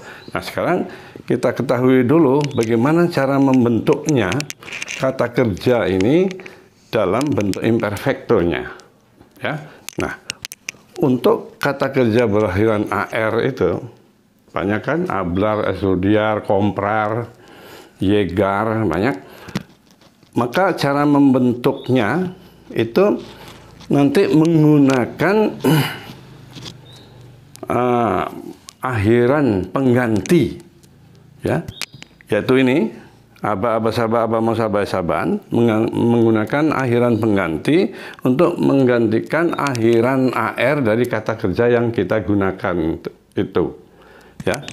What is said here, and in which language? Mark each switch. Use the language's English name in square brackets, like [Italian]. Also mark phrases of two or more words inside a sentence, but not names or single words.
[Indonesian] Nah, sekarang kita ketahui dulu bagaimana cara membentuknya kata kerja ini dalam bentuk imperfectonya. Ya. Nah, untuk kata kerja berakhiran AR itu, banyak kan? [Spanish] Hablar, estudiar, comprar, llegar, [Indonesian] banyak. Maka cara membentuknya itu nanti menggunakan akhiran pengganti, ya, yaitu ini aba mau saban menggunakan akhiran pengganti untuk menggantikan akhiran AR dari kata kerja yang kita gunakan itu, ya.